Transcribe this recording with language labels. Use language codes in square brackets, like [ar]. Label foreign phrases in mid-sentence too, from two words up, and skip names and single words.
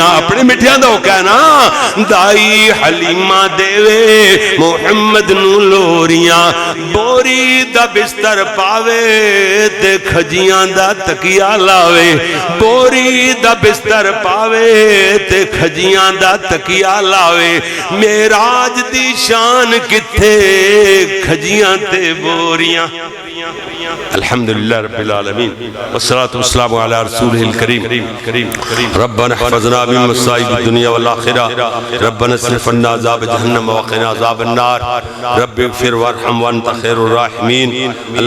[pa] اپنے مٹھیاں دا ہو کہنا, دائی حلیمہ دیوے محمد نو لوریاں, بوری دا بستر پاوے تے کھجیاں دا تکیا لاوے, بوری دا بستر پاوے تے کھجیاں دا تکیا لاوے, میراج دی شان کتھے کھجیاں تے بوریاں. [ar] الحمدللہ رب العالمین والصلاة والسلام علی رسولہ الکریم. ربنا احفظنا من مصائب الدنیا والآخرہ, ربنا اصرف عنا عذاب جہنم وقنا عذاب النار, رب اغفر وارحم وانت خیر الراحمین.